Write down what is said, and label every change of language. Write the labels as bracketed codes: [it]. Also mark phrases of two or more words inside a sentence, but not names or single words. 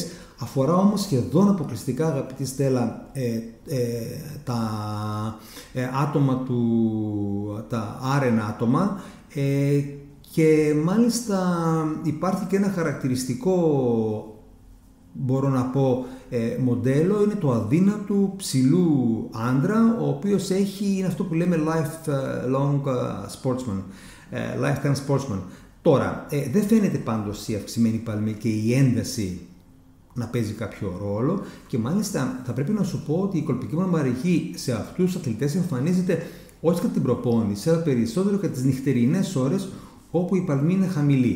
[el] αφορά όμως σχεδόν αποκλειστικά, αγαπητή Στέλλα, τα άτομα τα άρενα άτομα, και μάλιστα υπάρχει και ένα χαρακτηριστικό, μπορώ να πω, μοντέλο, είναι το αδύνατου ψηλού άντρα, ο οποίος είναι αυτό που λέμε [en] lifelong sportsman, lifetime sportsman. [el] Τώρα, δεν φαίνεται πάντως η αυξημένη παλμή και η ένταση να παίζει κάποιο ρόλο και μάλιστα θα πρέπει να σου πω ότι η κολπική μαρμαριγή σε αυτούς τους αθλητές εμφανίζεται όχι κατά την προπόνηση, αλλά περισσότερο κατά τις νυχτερινές ώρες όπου η παλμή είναι χαμηλή.